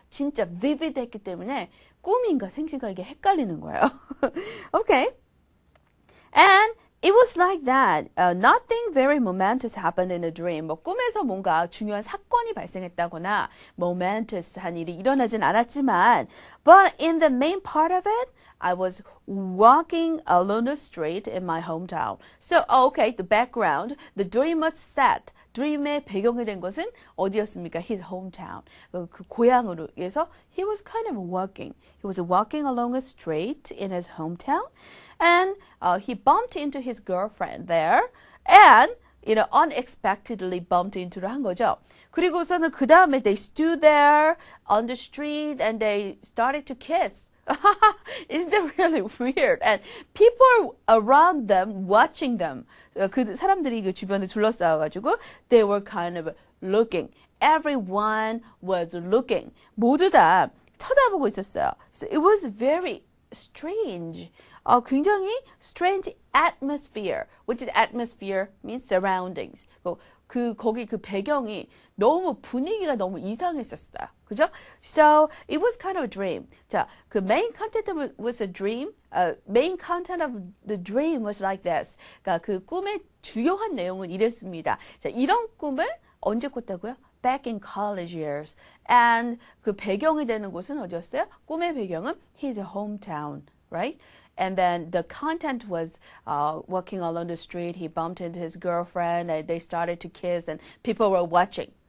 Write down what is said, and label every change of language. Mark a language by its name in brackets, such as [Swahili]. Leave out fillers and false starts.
[Korean] 진짜 vivid했기 때문에 꿈인가 생신가 이게 헷갈리는 거예요. [English] Okay. And it was like that. Nothing very momentous happened in a dream. [Korean] 뭐 꿈에서 뭔가 중요한 사건이 발생했다거나 momentace한 일이 일어나진 않았지만 [English] but in the main part of it, I was walking along the street in my hometown. So, okay, the background, the dream was set. [Korean] dream의 배경이 된 것은 어디였습니까? [English] His hometown. [Korean] 그 고향으로 해서 [English] he was kind of walking. He was walking along a street in his hometown, and he bumped into his girlfriend there, and you know, unexpectedly bumped into를 한 거죠. [Korean] 그리고서는 그 다음에 [English] they stood there on the street and they started to kiss. Isn't that really weird? And people around them watching them. [Korean] 그 사람들이 그 주변에 둘러싸여가지고 [English] they were kind of looking. Everyone was looking. [Korean] 모두 다 쳐다보고 있었어요. [English] So it was very strange. [Korean] 굉장히 [English] strange atmosphere. Which is atmosphere means surroundings. [Korean] 거기 그 배경이 너무 분위기가 너무 이상했었어요. 그죠? [English] So, it was kind of a dream. 자, 그 main content was a dream. Main content of the dream was like this. [Korean] 그러니까 그 꿈의 주요한 내용은 이랬습니다. 자, 이런 꿈을 언제 꿨다고요? [English] back in college years. [Korean] And 그 배경이 되는 곳은 어디였어요? 꿈의 배경은 [English] his hometown, right? And then the content was walking along the street. He bumped into his girlfriend and they started to kiss and people were watching.